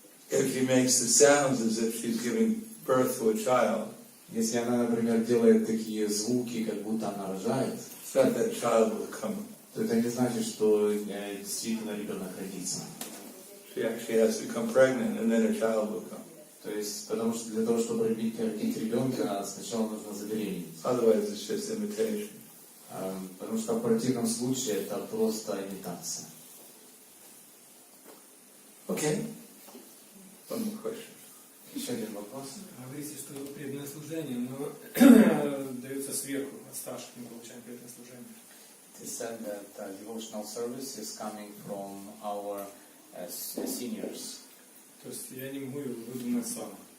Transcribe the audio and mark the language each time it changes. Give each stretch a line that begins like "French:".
English: if she makes the sounds as if she's giving birth to a child,
Russian: если она, например, делает такие звуки, как будто она рожает,
English: it's not that child will come.
Russian: то это не значит, что действительно ребенок родится.
English: She actually has to become pregnant and then a child will come.
Russian: То есть, потому что для того, чтобы родить ребенка, сначала нужно забеременеть.
English: Otherwise it's just imitation.
Russian: Потому что в противном случае это просто имитация.
English: Okay. One more question.
Russian: Еще один вопрос. Говорите, что преданное служение, но дается сверху, от старших мы получаем преданное служение.
English: It is said that devotional service is coming from our seniors.
Russian: То есть я не могу выдумать сам.